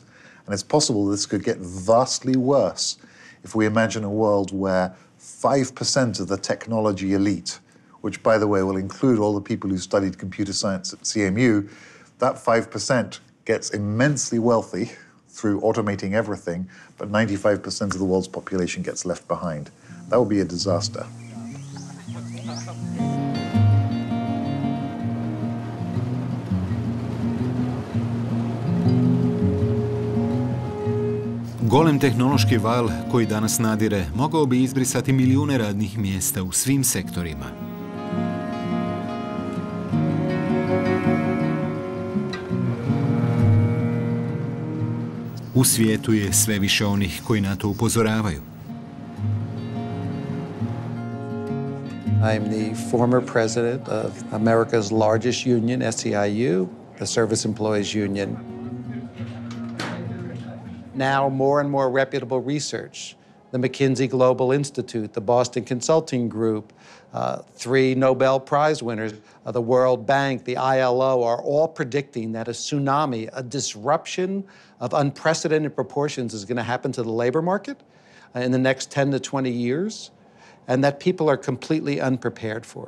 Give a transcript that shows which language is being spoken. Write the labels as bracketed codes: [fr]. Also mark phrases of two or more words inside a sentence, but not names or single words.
[en] And it's possible this could get vastly worse if we imagine a world where 5% of the technology elite, which, by the way, will include all the people who studied computer science at CMU, that 5% gets immensely wealthy through automating everything, but 95% of the world's population gets left behind. That would be a disaster. [hr] Golem tehnološki val koji danas nadire mogao bi izbrisati milijune radnih mjesta u svim sektorima. U svijetu je sve više onih koji na to upozoravaju. [en] I'm the former president of America's largest union, SEIU, the Service Employees Union. Now more and more reputable research, the McKinsey Global Institute, the Boston Consulting Group, 3 Nobel Prize winners, the World Bank, the ILO, are all predicting that a tsunami, a disruption of unprecedented proportions is going to happen to the labor market in the next 10 to 20 years, and that people are completely unprepared for it.